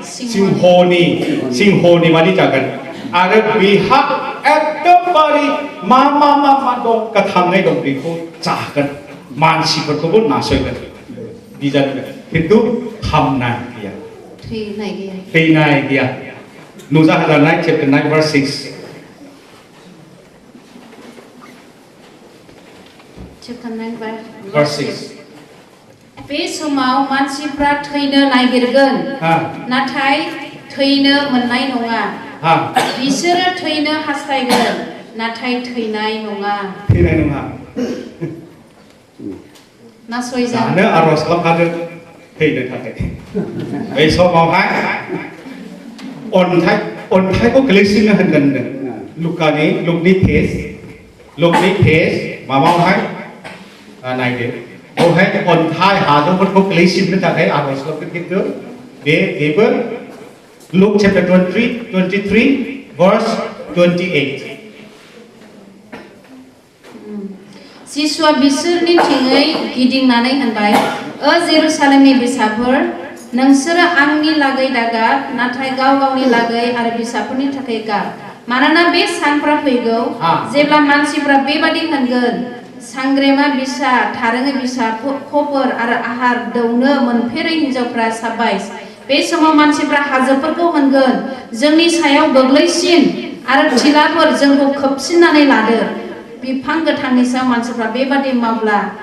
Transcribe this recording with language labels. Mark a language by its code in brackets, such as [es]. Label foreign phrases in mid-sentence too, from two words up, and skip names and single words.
[brx] सिंहनि बादि जागोन आरो बिहा एकदमबारे मा दं गोथाङै दं बेखौ जागोन मानसिफोरखौबो नासयगोन बिजागोन खिन्थु हामनाय गैया थैनाय गैया नुजाहजानाय चैप्टार 9 verse 6 [en] chapter 9 verse 6 [brx] बे समाव मानसिफ्रा थैनो नागिरगोन नाथाय थैनो मोननाय नङा बिसोरो थैनो हास्थायगोन नाथाय थैनाय नङा नासयजानो आरज खालामखादों थैनो थाखाय बै समावहाय अन्थाइखौ गोलैसिननो होनगोन लुकनि पेज माबावहाय नायदो बेवहाय अन्थाइ हाजोफोरखौ गोलैसिननो थाखाय आरज खालामगोन खिन्थु बेबो [en] Luke chapter 23 verse 28 [brx] जिसुआ बिसोरनि थिङै गिदिंनानै होनबाय जेरुसालेमनि बिसाफोर नोंसोरो आंनि लागै दागाब नाथाय गाव गावनि लागै आरो बिसाफोरनि थाखाय गाब मानोना बे सानफ्रा फैगौ जेब्ला मानसिफ्रा बेबादि होनगोन सांग्रेमा बिसा थारोङै बिसा खबर आरो आहार दौनो मोनफेरै हिनजावफ्रा साबायस बे समाव मानसिफ्रा हाजोफोरखौ होनगोन जोंनि सायाव गोग्लैसिन आरो थिलाफोर जोंखौ खोबसिननानै लादो बिफां गोथांनि सायाव मानसिफ्रा बेबादि मावब्ला